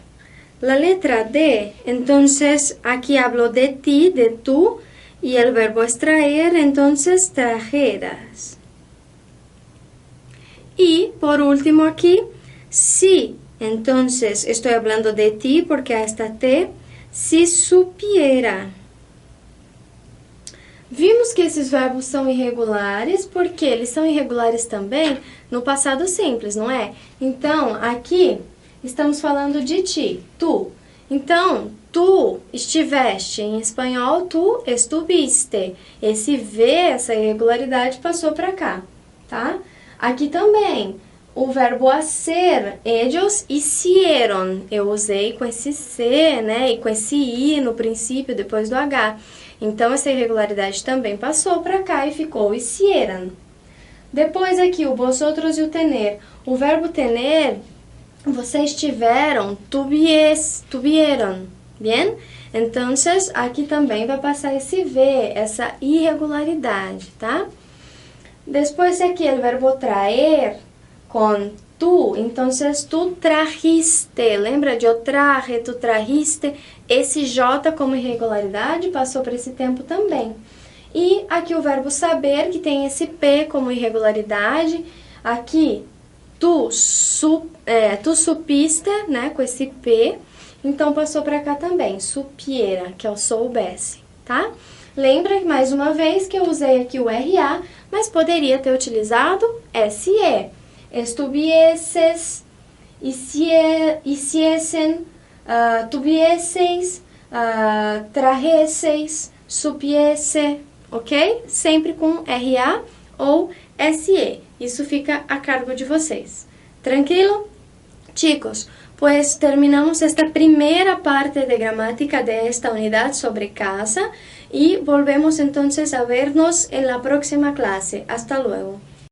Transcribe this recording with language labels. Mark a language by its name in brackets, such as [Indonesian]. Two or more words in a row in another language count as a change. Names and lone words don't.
[Spanish] La letra D, entonces, aquí hablo de ti, de tú, y el verbo es traer, entonces, trajeras. Y, por último aquí, si, entonces, estoy hablando de ti porque hasta T, se supiera. [Portuguese] Vimos que esses verbos são irregulares porque eles são irregulares também no passado simples, não é? Então, aqui, estamos falando de ti, tu. Então, tu estiveste, em espanhol, [Spanish] tu estuviste. [Portuguese] Esse V, essa irregularidade, passou para cá, tá? Aqui também, o verbo hacer, [Spanish] ellos hicieron. [Portuguese] Eu usei com esse C, né? E com esse I no princípio, depois do H. Então, essa irregularidade também passou para cá e ficou hicieran. Depois aqui, o vosotros e o tener. O verbo tener, vocês tiveram, [Spanish] tuvieron, bien? [Portuguese] Então, aqui também vai passar esse V, essa irregularidade, tá? Depois aqui, o verbo traer, com tu, então [Spanish] tu trajiste, [Portuguese] lembra de eu traje, [Spanish] tu trajiste, [Portuguese] esse J como irregularidade passou para esse tempo também. E aqui o verbo saber, que tem esse P como irregularidade, aqui [Spanish] tu supiste, [Portuguese] né, com esse P, então passou para cá também, supiera, que é o soubesse, tá? Lembra, mais uma vez, que eu usei aqui o RA, mas poderia ter utilizado SE. [Spanish] Estuvieses, hiciesen, tuvieseis, trajesseis, supiese, [Portuguese] ok? Sempre com RA ou SE. Isso fica a cargo de vocês. Tranquilo? [Spanish] Chicos, pues terminamos esta primera parte de gramática de esta unidad sobre casa y volvemos entonces a vernos en la próxima clase. Hasta luego.